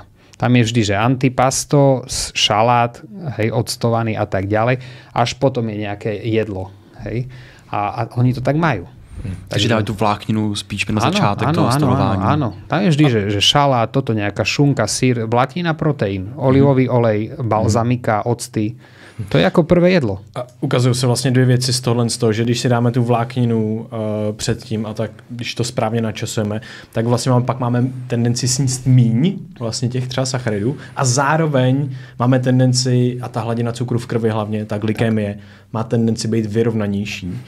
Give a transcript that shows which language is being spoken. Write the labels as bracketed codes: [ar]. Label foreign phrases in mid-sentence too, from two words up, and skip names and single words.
[sk] Tam je vždy, že antipasto, šalát, hej, octovaný a tak ďalej, až potom je nejaké jedlo. Hej. A oni to tak majú. [cs] Takže dávajú tú vlákninu spíš na začátek toho stolování. [sk] Áno. Tam je vždy, že šalát, toto nejaká šunka, sír, vláknina, proteín, olivový olej, balzamika, octy. To je jako prvé jedlo. [cs] A ukazují se vlastně dvě věci z tohle, že když si dáme tu vlákninu předtím a tak, když to správně načasujeme, tak vlastně pak máme tendenci sníst míň vlastně těch třeba sacharidů a zároveň máme tendenci, a ta hladina cukru v krvi hlavně, ta glykemie, má tendenci být vyrovnanější.